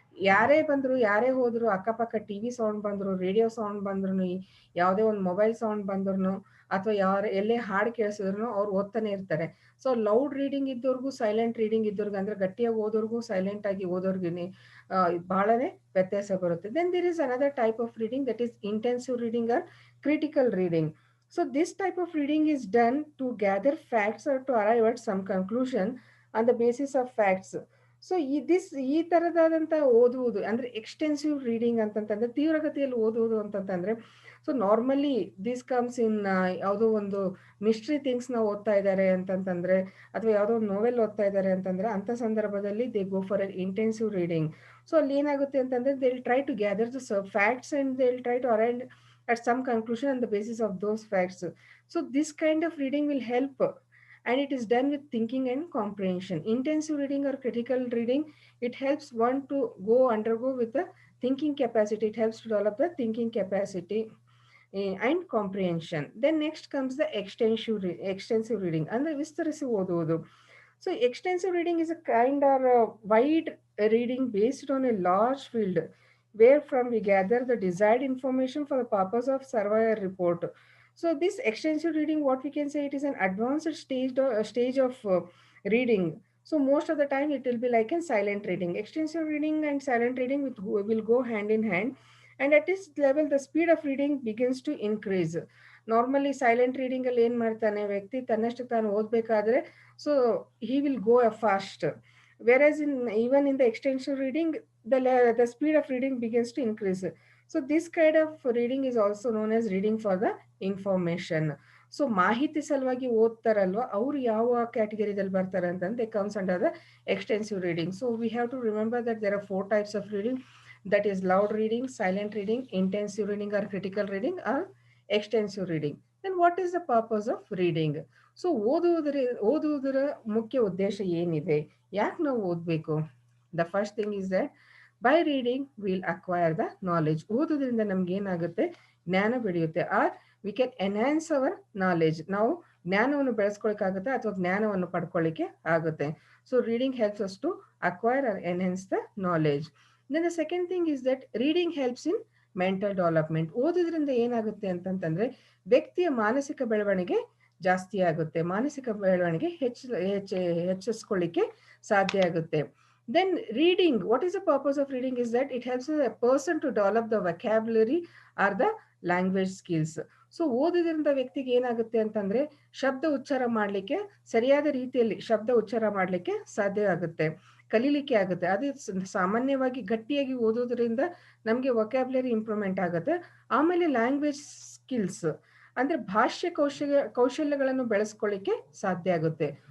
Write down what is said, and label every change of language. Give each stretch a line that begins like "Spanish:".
Kannada: ಯಾರೇ ಬಂದ್ರು, ಯಾರೇ ಹೋದ್ರು, ಅಕ್ಕಪಕ್ಕ ಟಿವಿ ಸೌಂಡ್ ಬಂದ್ರು, ರೇಡಿಯೋ ಸೌಂಡ್ ಬಂದ್ರು, ಯಾವುದೇ ಒಂದು ಮೊಬೈಲ್ ಸೌಂಡ್ ಬಂದ್ರು, ಅಥವಾ ಎಲ್ಲೇ ಹಾಡು ಕೇಳಿಸಿದ್ರು ಅವ್ರು ಓದ್ತಾನೆ ಇರ್ತಾರೆ. So loud reading ಇದ್ದವ್ರಿಗೂ silent reading ಇದ್ದವ್ರಿಗೆ, ಅಂದ್ರೆ ಗಟ್ಟಿಯಾಗಿ ಓದೋರ್ಗೂ ಸೈಲೆಂಟ್ ಆಗಿ ಓದೋರ್ಗಿನಿ ಬಹಳನೇ ವ್ಯತ್ಯಾಸ ಬರುತ್ತೆ.
English: Then there is another type of reading, that is intensive reading or critical reading. So this type of reading is done to gather facts or to arrive at some conclusion on the basis of facts.
Kannada: So ಈ ತರದಾದಂಥ ಓದುವುದು ಅಂದ್ರೆ extensive reading ಅಂತಂತಂದ್ರೆ ತೀವ್ರಗತಿಯಲ್ಲಿ ಓದುವುದು ಅಂತಂತಂದ್ರೆ, so normally
English: this comes in
Kannada: ಯಾವುದೋ ಒಂದು mystery things ನ ಓದ್ತಾ ಇದ್ದಾರೆ ಅಂತಂತಂದ್ರೆ, ಅಥವಾ ಯಾವುದೋ ಒಂದು ನೋವೆಲ್ ಓದ್ತಾ ಇದ್ದಾರೆ ಅಂತಂದ್ರೆ, ಅಂತ ಸಂದರ್ಭದಲ್ಲಿ
English: They go for intensive reading.
Kannada: So ಅಲ್ಲಿ ಏನಾಗುತ್ತೆ ಅಂತಂದ್ರೆ,
English: They will try to gather the facts and they will try to arrive at some conclusion on the basis of those facts. So this kind of reading will help, and it is done with thinking and comprehension. Intensive reading or critical reading, it helps one to go undergo with the thinking capacity. It helps to develop the thinking capacity and comprehension. Then next comes the extensive reading
Kannada: ಅಂದ್ರೆ ವಿಸ್ತರಿಸಿ ಓದುವುದು.
English: So extensive reading is a kind or a wide reading based on a large field where from we gather the desired information for the purpose of survey or report. So this extensive reading, what we can say, it is an advanced stage of reading. So most of the time it will be like a silent reading. Extensive reading and silent reading will go hand in hand, and at this level the speed of reading begins to increase.
Kannada: Normally silent reading ಅಲ್ಲಿ ಏನ್ ಮಾಡ್ತಾನೆ ವ್ಯಕ್ತಿ, ತನ್ನಷ್ಟು ತಾನು ಓದ್ಬೇಕಾದ್ರೆ so
English: He will go fast. Versus in even in the extensive reading the speed of reading begins to increase. So this kind of reading is also known as reading for the information. So ಮಾಹಿತಿ ಸಲುವಾಗಿ ಓದ್ತಾರಲ್ವಾ ಅವ್ರು ಯಾವ ಕ್ಯಾಟಗರಿದಲ್ಲಿ ಬರ್ತಾರೆ ಅಂತಂದ್ರೆ comes under the extensive reading. So we have to remember that there are 4 types of reading, that is loud reading, silent reading, intensive reading or critical reading, or extensive reading. Then what is the purpose of reading?
Kannada: So ಓದುವುದರ ಮುಖ್ಯ ಉದ್ದೇಶ ಏನಿದೆ, ಯಾಕೆ ನಾವು ಓದಬೇಕು?
English: The first thing is that by reading will acquire the knowledge.
Kannada: ಓದೋದ್ರಿಂದ ನಮ್ಗೆ ಏನಾಗುತ್ತೆ, ಜ್ಞಾನ ಬೆಳೆಯುತ್ತೆ.
English: Or we can enhance our knowledge.
Kannada: ನಾವು ಜ್ಞಾನವನ್ನು ಬೆಳೆಸ್ಕೊಳಕ್ಕಾಗುತ್ತೆ ಅಥವಾ ಜ್ಞಾನವನ್ನು ಪಡ್ಕೊಳ್ಳಿಕ್ಕೆ ಆಗುತ್ತೆ.
English: So reading helps us to acquire or enhance the knowledge. Then the second thing is that reading helps in mental development.
Kannada: ಓದೋದ್ರಿಂದ ಏನಾಗುತ್ತೆ ಅಂತಂತಂದ್ರೆ ವ್ಯಕ್ತಿಯ ಮಾನಸಿಕ ಬೆಳವಣಿಗೆ ಜಾಸ್ತಿ ಆಗುತ್ತೆ, ಮಾನಸಿಕ ಬೆಳವಣಿಗೆ ಹೆಚ್ಚಿಸ್ಕೊಳ್ಳಿಕ್ಕೆ ಸಾಧ್ಯ ಆಗುತ್ತೆ.
English: Then reading, what is the purpose of reading is that it helps a person to develop the vocabulary or the language skills.
Kannada: So ಓದೋದ್ರಿಂದ ವ್ಯಕ್ತಿಗೆ ಏನಾಗುತ್ತೆ ಅಂತಂದ್ರೆ ಶಬ್ದ ಉಚ್ಚಾರ ಮಾಡಲಿಕ್ಕೆ, ಸರಿಯಾದ ರೀತಿಯಲ್ಲಿ ಶಬ್ದ ಉಚ್ಚಾರ ಮಾಡಲಿಕ್ಕೆ ಸಾಧ್ಯ ಆಗುತ್ತೆ, ಕಲೀಲಿಕ್ಕೆ ಆಗುತ್ತೆ. ಅದು ಸಾಮಾನ್ಯವಾಗಿ ಗಟ್ಟಿಯಾಗಿ ಓದೋದ್ರಿಂದ ನಮಗೆ ವೊಕ್ಯಾಬ್ಯುಲರಿ ಇಂಪ್ರೂವ್ಮೆಂಟ್ ಆಗುತ್ತೆ. ಆಮೇಲೆ ಲ್ಯಾಂಗ್ವೇಜ್ ಸ್ಕಿಲ್ಸ್ ಅಂದ್ರೆ ಭಾಷೆ ಕೌಶಲ್ಯಗಳನ್ನು ಬೆಳೆಸ್ಕೊಳ್ಳಿಕ್ಕೆ ಸಾಧ್ಯ ಆಗುತ್ತೆ.